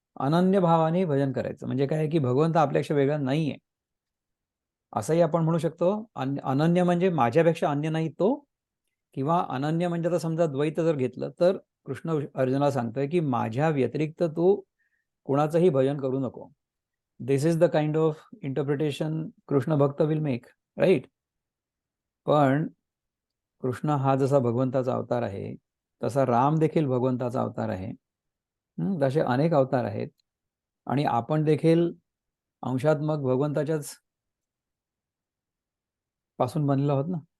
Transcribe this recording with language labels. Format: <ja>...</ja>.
<mr>अनन्य भावाने भजन करायचं म्हणजे काय की भगवंत आपल्यापेक्षा वेगळा नाहीये, असंही आपण म्हणू शकतो. अनन्य म्हणजे माझ्यापेक्षा अन्य नाही तो, किंवा अनन्य म्हणजे आता समजा द्वैत जर घेतलं तर कृष्ण अर्जुनाला सांगतोय की माझ्या व्यतिरिक्त तू कुणाचंही भजन करू नको.</mr> <en>This is the kind of interpretation Krishna bhakt will make, right?</en> <mr>पण कृष्ण हा जसा भगवंताचा अवतार आहे, तसा राम देखील भगवंताचा अवतार आहे. तसे अनेक अवतार आहेत, आणि आपण देखील अंशात्मक भगवंताच्याच पासून बनलेलो आहोत ना.</mr>